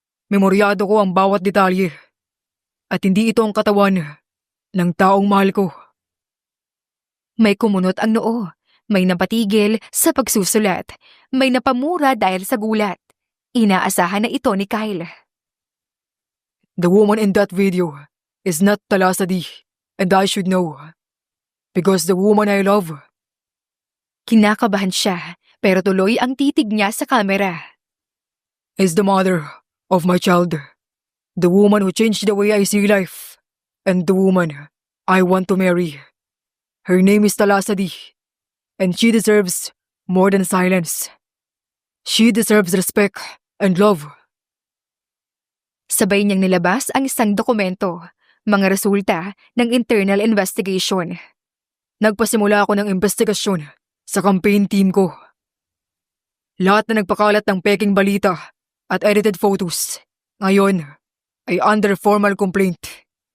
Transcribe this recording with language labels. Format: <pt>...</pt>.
<tl>Memoryado ko ang bawat detalye. At hindi ito ang katawan ng taong mahal ko. May kumunot ang noo, may napatigil sa pagsusulat, may napamura dahil sa gulat. Inaasahan na ito ni Kyle.</tl> <en>The woman in that video is not Talasadi, and I should know. Because the woman I love.</en> <tl>Kinakabahan siya, pero tuloy ang titig niya sa kamera.</tl> <en>Is the mother of my child. The woman who changed the way I see life. And the woman I want to marry. Her name is Talasa D. And she deserves more than silence. She deserves respect and love.</en> <tl>Sabay niyang nilabas ang isang dokumento, mga resulta ng</tl> <en>internal investigation.</en> <tl>Nagpasimula ako ng investigasyon sa campaign team ko. Lahat na nagpakalat ng peking balita at</tl> <en>edited photos,</en> <tl>ngayon ay</tl> <en>under formal complaint.</en>